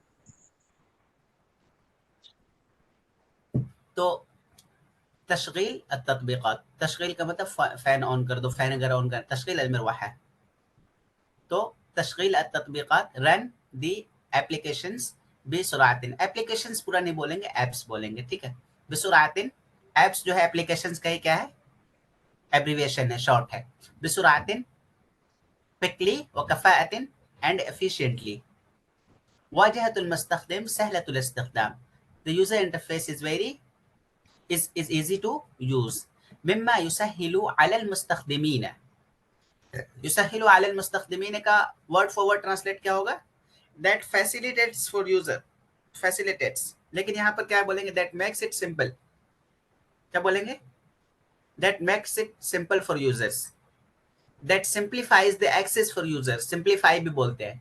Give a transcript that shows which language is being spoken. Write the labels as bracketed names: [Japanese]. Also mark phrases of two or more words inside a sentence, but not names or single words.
[Hindi] तो [Arabic] تشغيل التطبيقات, [Hindi] तशगील का मतलब [English] fan on [Hindi] कर दो, फैन अगर ऑन कर, [Arabic] تشغيل المروحة [Hindi] है। [English] तो [Arabic] تشغيل التطبيقات, [English] run the applications बिसुरातिन। [Hindi] एप्लीकेशंस पूरा नहीं बोलेंगे, एप्स बोलेंगे, ठीक है। बिसुरातिन, एप्स जो है एप्लीकेशंस का ही क्या है? एब्रीविएशन है, शॉर्ट है। [Arabic] बिसुरातिन, क्विकली و كفاءة [English] and efficiently. [Arabic] واجهة المستخدم سهلة الاستخدام. [English] The user interface is easy to use. [Arabic] مما يسهل على المستخدمين, يسهل على المستخدمين [Hindi] का [English] word for word translate [Hindi] क्या होगा? [English] that facilitates for user, [Hindi] फैसिलिटेट्स, लेकिन यहाँ पर क्या बोलेंगे? [English] that makes it simple, [Hindi] क्या बोलेंगे? [English] that makes it simple for users, that simplifies the access for users, simplify [Hindi] भी बोलते हैं।